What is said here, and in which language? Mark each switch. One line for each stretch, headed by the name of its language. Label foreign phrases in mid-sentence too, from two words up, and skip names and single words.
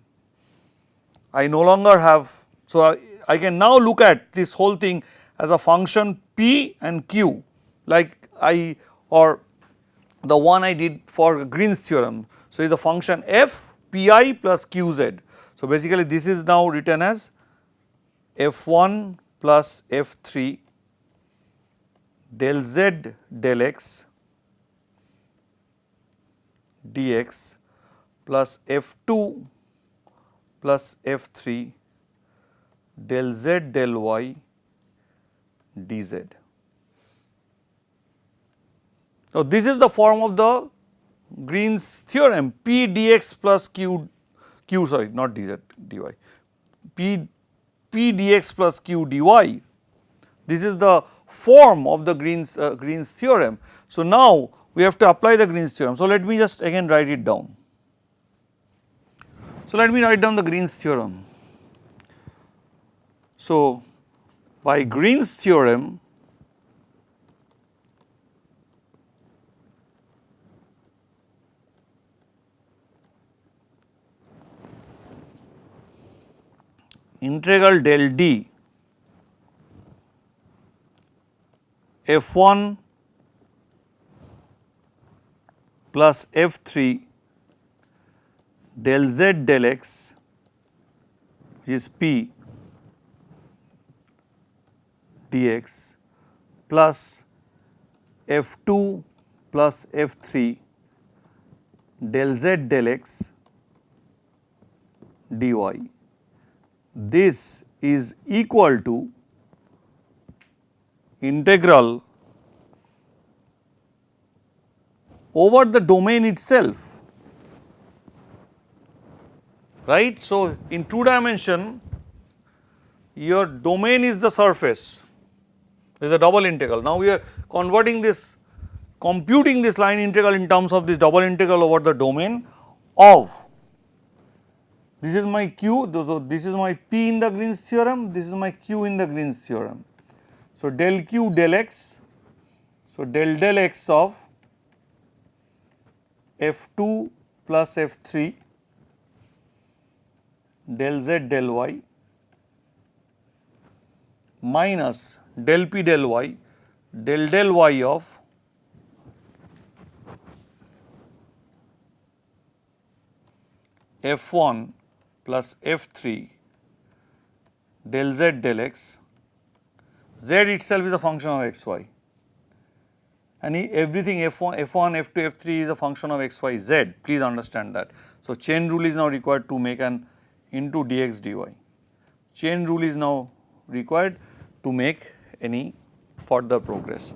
English: I no longer have, so I can now look at this whole thing as a function p and q, like I, or the one I did for Green's theorem. So, it is the function f pi plus qz. So, basically this is now written as f1 plus f3 del z del x dx plus f2 plus f3 del z del y dz. So, this is the form of the Green's theorem, p dx plus q sorry not dz dy, p dx plus q dy. This is the form of the Green's theorem. So, now we have to apply the Green's theorem. So, let me just again write it down. So, let me write down the Green's theorem. So, by Green's theorem, integral del d f1 plus f3 del z del x, which is p dx plus f2 plus f3 del z del x dy. This is equal to integral over the domain itself, right. So, in 2 dimension your domain is the surface, is a double integral. Now, we are converting this, computing this line integral in terms of this double integral over the domain of, this is my q, so this is my p in the Green's theorem, this is my q in the Green's theorem. So, del q del x, so del x of f2 plus f3 del z del y minus del p del y del y of f1 plus f3 del z del x, z itself is a function of xy and everything f1, f2, f3 is a function of xy, z, please understand that. So, chain rule is now required to make an into dx dy, chain rule is now required to make any further progress.